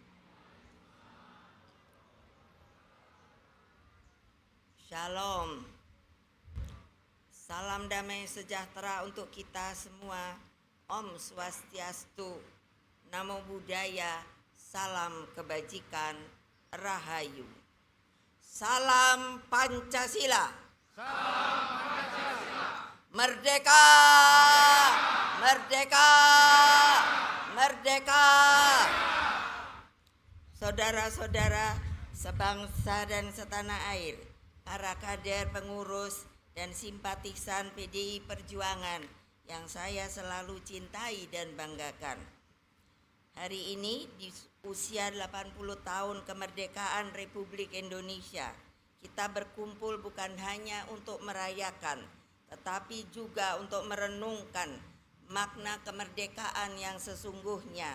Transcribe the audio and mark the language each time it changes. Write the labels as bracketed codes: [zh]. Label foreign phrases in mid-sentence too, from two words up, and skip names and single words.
[he] Shalom. [id] Salam damai sejahtera untuk kita semua. [sa] Om Swastiastu, [pi] Namo Buddhaya, [id] salam kebajikan, Rahayu. Salam Pancasila. Merdeka! Merdeka! Merdeka! Saudara-saudara sebangsa dan setanah air, para kader, pengurus, dan simpatisan PDI Perjuangan yang saya selalu cintai dan banggakan. Hari ini di usia 80 tahun kemerdekaan Republik Indonesia, kita berkumpul bukan hanya untuk merayakan, tetapi juga untuk merenungkan makna kemerdekaan yang sesungguhnya.